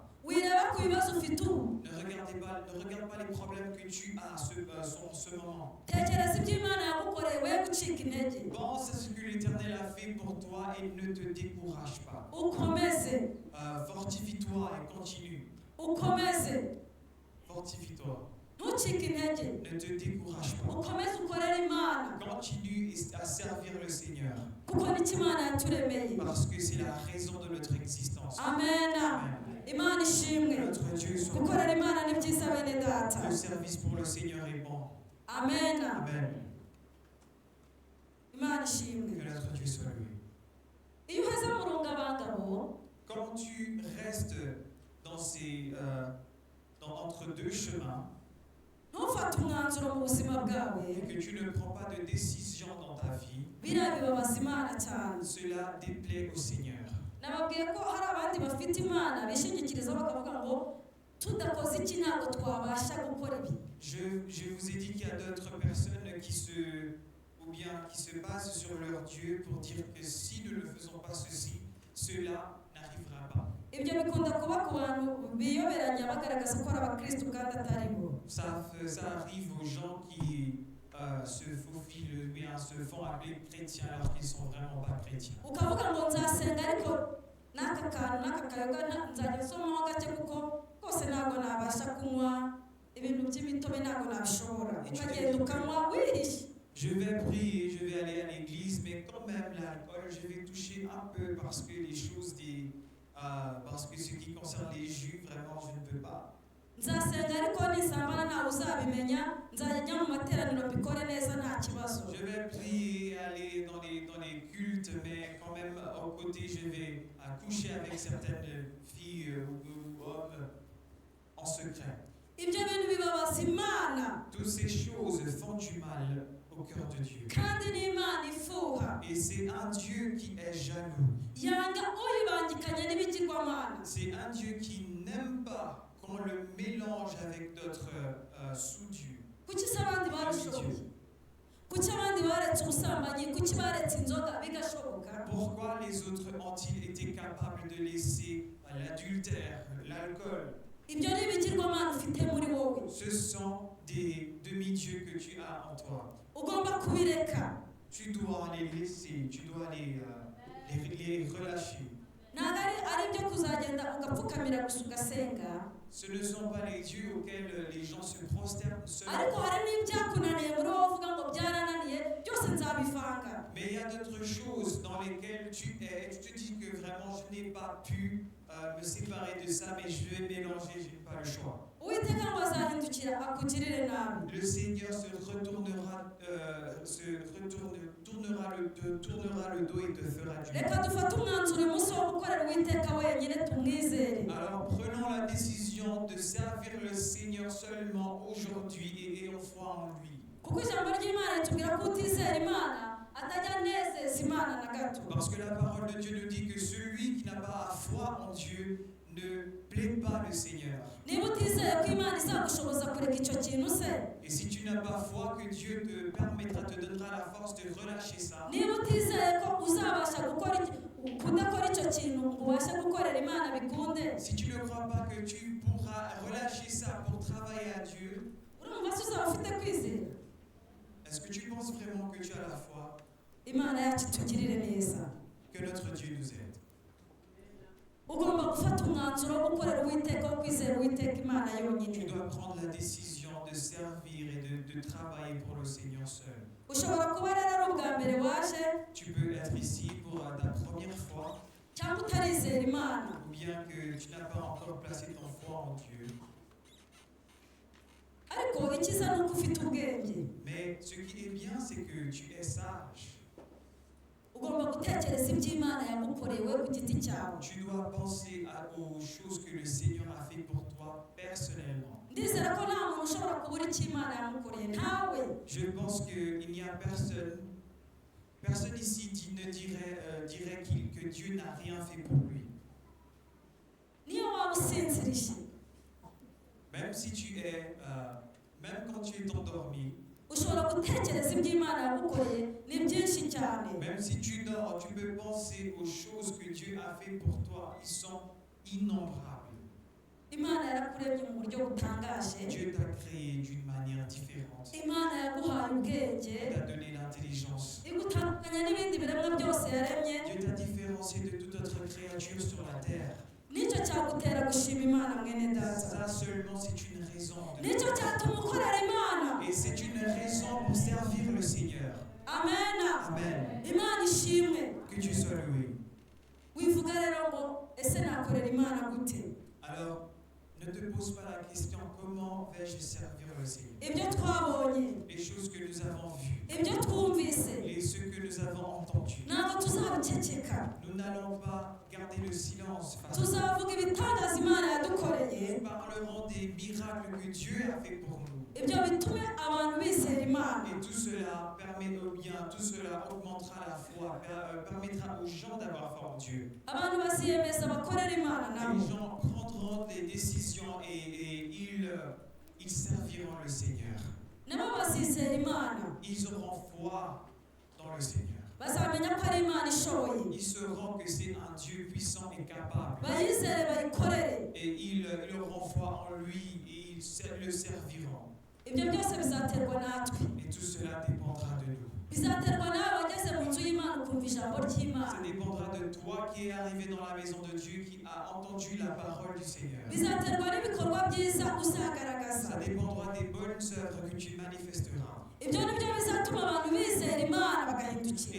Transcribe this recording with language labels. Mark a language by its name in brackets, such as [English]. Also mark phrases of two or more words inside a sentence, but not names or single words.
[Kinyarwanda] Wireba ku bibazo ufite ubu. [French] Ne regarde pas les problèmes que tu as en ce moment. [Kinyarwanda] Tekereza ibyo Imana yagukoreye, we gucika intege. [French] Pense à ce que l'Éternel a fait pour toi et ne te décourage pas. [Kinyarwanda] Ukomeze, [French] Fortifie-toi et continue. [Kinyarwanda] ukomeze. [French] Fortifie-toi. [Kinyarwanda] Ntucike intege. [French] Ne te décourage pas. [Kinyarwanda] Ukomeze ukorere Imana. [French] Continue à servir le Seigneur. [Kinyarwanda] Kuko nicyo Imana yaturemeye. [French] Parce que c'est la raison de notre existence. [Kinyarwanda] Amena. [French] Amen. [Kinyarwanda] Imana ishimwe. [French] Notre Dieu soit [Kinyarwanda] Gukorera Imana ni byiza bene data. [French] Le service pour le Seigneur est bon. [Kinyarwanda] Amena. [French] Amen. [Kinyarwanda] Imana ishimwe. [French] Que notre Dieu soit loué. [Kinyarwanda] Iyo uheze mu rungabangabo, [French] Quand tu restes entre deux chemins [Kinyarwanda] ntufate umwanzuro mu buzima bwawe, [French] et que tu ne prends pas de décision dans ta vie, [Kinyarwanda] biriya bibabaza Imana cyane. [French] cela déplaît au Seigneur. [Kinyarwanda] Nababwiye ko hari abandi bafite Imana bishingikiriza bakavuga ngo tudakoze iki ntabwo twabasha gukora ibi. [French] Je vous ai dit qu'il y a d'autres personnes qui se basent sur leur Dieu pour dire que si nous ne faisons pas ceci, cela n'arrivera pas. [Kinyarwanda] Ibyo bikunda kuba ku bantu biyoberanya bagaragaza ko ari abakristo kandi atari bo. [French] Ça arrive aux gens qui se faufilent ou bien se font appeler chrétiens alors qu'ils ne sont vraiment pas chrétiens. [Kinyarwanda] Ukavuga ngo nzasenga ariko n'aka kantu n'aka kayoga nzajya nsomaho gake kuko kose ntabwo nabasha kunywa ibintu by'imitobe, ntabwo nabishobora. Ukagenda ukanywa wihishe. [French] Je vais prier, je vais aller à l'église, mais quand même l'alcool, je vais toucher un peu parce que parce que ce qui concerne les jus, vraiment, je ne peux pas. [Kinyarwanda] nzasenga ariko nisambana ntawe uzabimenya nzajya mu materaniro mbikore neza nta kibazo. [French] Je vais prier, aller dans les cultes, mais quand même, au côté, je vais coucher avec certaines filles ou hommes en secret. [Kinyarwanda] Ibyo bintu bibabaza Imana. [French] Toutes ces choses font du mal au cœur de Dieu. [Kinyarwanda] Kandi ni Imana ifuha. [French] Et c'est un Dieu qui est jaloux. [Kinyarwanda] Yanga uyibangikanye n'ibigirwamana. [French] C'est un Dieu qui n'aime pas qu'on le mélange avec d'autres sous-dieux. [Kinyarwanda] Kuki se abandi barushoboye? Kuki abandi baretse ubusambanyi? Kuki baretse inzoga bigashoboka? [French] Pourquoi les autres ont-ils été capables de laisser l'adultère, l'alcool? [Kinyarwanda] Ibyo ni ibigirwamana ufite muri wowe. [French] Ce sont des demi-dieux que tu as en toi. [Kinyarwanda] Ugomba kubireka. [French] Tu dois les laisser, tu dois les relâcher. [Kinyarwanda] Ntabwo ari ibyo kuzagenda ugapfukamira gusa ugasenga. [French] Ce ne sont pas les dieux auxquels les gens se prosternent seulement. [Kinyarwanda] Ariko hari n'ibyakunaniye muri wowe uvuga ngo byarananiye byose nzabivanga. [French] Mais il y a d'autres choses dans lesquelles tu es, tu te dis que vraiment je n'ai pas pu me séparer de ça, mais je vais mélanger, je n'ai pas le choix. [Kinyarwanda] Uwiteka ngo azahindukira akugirire nabi. [French] Le Seigneur tournera le dos et te fera du mal. [Kinyarwanda] Reka dufate umwanzuro uyu munsi wo gukorera Uwiteka wenyine tumwizere. [French] Alors prenons la décision de servir le Seigneur seulement aujourd'hui et ayons foi en lui. [Kinyarwanda] Kuko ijambo ry'Imana ritubwira ko utizera Imana atajya anezeza Imana na gato. [French] Parce que la parole de Dieu nous dit que celui qui n'a pas foi en Dieu ne plaît pas le Seigneur. [Kinyarwanda] Niba utizeye ko Imana izagushoboza kureka icyo kintu se. [French] Et si tu n'as pas foi que Dieu te permettra, te donnera la force de relâcher ça. [Kinyarwanda] Niba utizeye ko uzabasha kudakora icyo kintu ngo ubashe gukorera Imana bikunde. [French] Si tu ne crois pas que tu pourras relâcher ça pour travailler à Dieu, [Kinyarwanda] urumva se uzaba ufite kwizera? [French] est-ce que tu penses vraiment que tu as la foi? [Kinyarwanda] Imana yacu itugirire neza. [French] Que notre Dieu nous aide. [Kinyarwanda] Ugomba gufata umwanzuro wo gukorera Uwiteka, wo kwizera Uwiteka Imana yonyine. [French] Tu dois prendre la décision de servir et de travailler pour le Seigneur seul. [Kinyarwanda] Ushobora kuba rero ari ubwa mbere waje. [French] Tu peux être ici pour ta première fois. [Kinyarwanda] Cyangwa utarizera Imana. [French] Ou bien que tu n'as pas encore placé ton foi en Dieu. [Kinyarwanda] Ariko ikiza ni uko ufite ubwenge. [French] Mais ce qui est bien, c'est que tu es sage. [Kinyarwanda] Ugomba gutekereza ibyo Imana yagukorewe ku giti cyawe. [French] Tu dois penser aux choses que le Seigneur a fait pour toi personnellement. [Kinyarwanda] Ndizera ko nta muntu ushobora kubura icyo Imana yamukoreye ntawe. [French] Je pense qu'il n'y a personne ici qui ne dirait que Dieu n'a rien fait pour lui. [Kinyarwanda] Niyo waba usinzirije. [French] Même si tu es, même quand tu es endormi, [Kinyarwanda] ushobora gutekereza ibyo Imana yagukoreye ni byinshi cyane. [French] Même si tu dors, tu peux penser aux choses que Dieu a fait pour toi. Ils sont innombrables. [Kinyarwanda] Imana yarakuremye mu buryo butangaje. [French] Dieu t'a créé d'une manière différente. [Kinyarwanda] Imana yaguhaye ubwenge. [French] Il t'a donné l'intelligence. [Kinyarwanda] Igutandukanya n'ibindi biremwa byose yaremye. [French] Dieu t'a différencié de toute autre créature sur la terre. [Kinyarwanda] Nicyo cyagutera gushima Imana mwene data. [French] Ça seulement c'est une raison. [Kinyarwanda] Nicyo cyatuma ukorera Imana. [French] Et c'est une raison pour servir le Seigneur. [Kinyarwanda] Amen. [French] Amen. [Kinyarwanda] Imana ishimwe. [French] Que Dieu soit loué. [Kinyarwanda] Wivuga rero ngo ese nakorera Imana gute? [French] Alors, ne te pose pas la question comment vais-je servir le Seigneur. [Kinyarwanda] Ibyo twabonye. [French] Les choses que nous avons vues. [Kinyarwanda] Ibyo twumvise. [French] Et ce que nous avons entendu. [Kinyarwanda] Ntabwo tuzabiceceka. [French] Nous n'allons pas garder le silence. [Kinyarwanda] Tuzavuga ibitangaza Imana yadukoreye. [French] Nous parlerons des miracles que Dieu a fait pour nous. [Kinyarwanda] Ibyo bitume abantu bizera Imana. [French] Et tout cela permet au bien, tout cela augmentera la foi, permettra aux gens d'avoir foi en Dieu. [Kinyarwanda] Abantu baziyemeza bakorera Imana nabo. [French] Les gens prendront des décisions et ils serviront le Seigneur. [Kinyarwanda] Nabo bazizera Imana. [French] Ils auront foi dans le Seigneur. [Kinyarwanda] Bazamenya ko ari Imana ishoboye. [French] Ils sauront que c'est un Dieu puissant et capable. [Kinyarwanda] Bayizere bayikorere. [French] Et ils auront foi en lui et ils le serviront. [Kinyarwanda] Ibyo byose bizaterwa natwe. [French] Et tout cela dépendra de nous. [Kinyarwanda] Bizaterwa nawe wageze mu nzu y'Imana ukumva ijambo ry'Imana. [French] Ça dépendra de toi qui est arrivé dans la maison de Dieu, qui a entendu la parole du Seigneur. [Kinyarwanda] Bizaterwa n'ibikorwa byiza uzagaragaza. [French] Ça dépendra des bonnes œuvres que tu manifesteras. [Kinyarwanda] Ibyo ni byo bizatuma abantu bizera Imana bagahindukira.